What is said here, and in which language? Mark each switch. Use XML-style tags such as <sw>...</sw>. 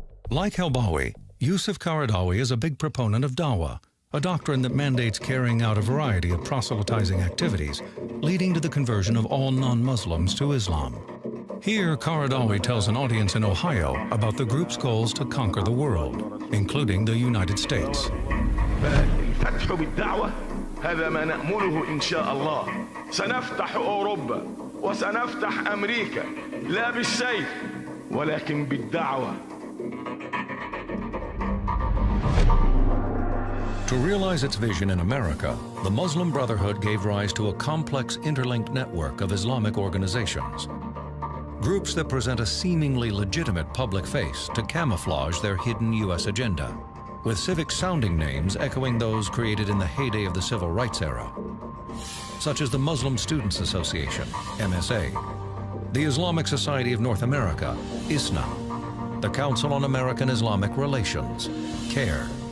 <en>Like Helbawi, Yusuf Qaradawi is a big proponent of dawah, a doctrine that mandates carrying out a variety of proselytizing activities, leading to the conversion of all non-Muslims to Islam. Here, Qaradawi tells an audience in Ohio about the group's goals to conquer the world, including the United States.</en> <ar>الفتح بالدعوة هذا ما نأمله إن شاء الله. سنفتح أوروبا وسنفتح أمريكا لا بالسيف ولكن بالدعوة.</ar> <en>To realize its vision in America, the Muslim Brotherhood gave rise to a complex interlinked network of Islamic organizations. Groups that present a seemingly legitimate public face to camouflage their hidden U.S. agenda, with civic-sounding names echoing those created in the heyday of the Civil Rights era, such as the Muslim Students Association, MSA, the Islamic Society of North America, ISNA, the Council on American Islamic Relations, CARE.</en>